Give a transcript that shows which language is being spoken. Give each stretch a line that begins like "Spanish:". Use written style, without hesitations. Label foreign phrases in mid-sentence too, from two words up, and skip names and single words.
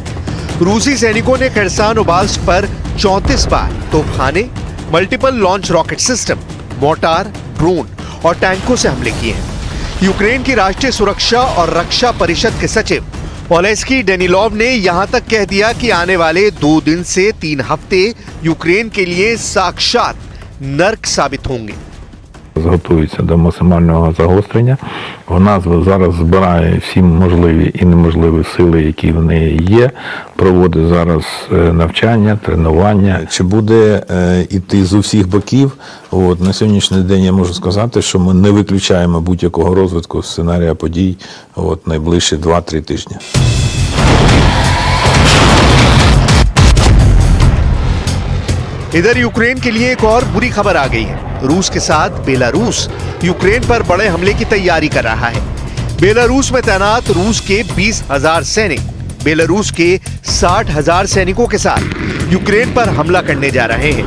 Hindi: रूसी सैनिकों ने खेरसन ओब्लास्ट पर 34 बार तोपखाने,
English: multiple launch rocket system,
Hindi: मोर्टार, ड्रोन और टैंकों से हमले किए हैं। यूक्रेन की राष्ट्रीय सुरक्षा और रक्षा परिषद के सचिव ओलेस्की डेनिलोव ने यहां तक कह दिया कि आने वाले 2 दिन से 3 हफ्ते यूक्रेन के लिए साक्षात नर्क साबित होंगे।
Ukrainian: Готується до максимального загострення. Вона зараз збирає всі можливі і неможливі сили, які в неї є. Проводить зараз навчання, тренування. Чи буде іти з усіх боків? На сьогоднішній день я можу сказати, що ми не виключаємо будь-якого розвитку сценарія подій найближчі 2-3 тижні.
Hindi: इधर यूक्रेन के लिए एक और बुरी खबर आ गई है। रूस के साथ बेलारूस यूक्रेन पर बड़े हमले की तैयारी कर रहा है। बेलारूस में तैनात रूस के 20,000 सैनिक बेलारूस के 60,000 सैनिकों के साथ यूक्रेन पर हमला करने जा रहे हैं।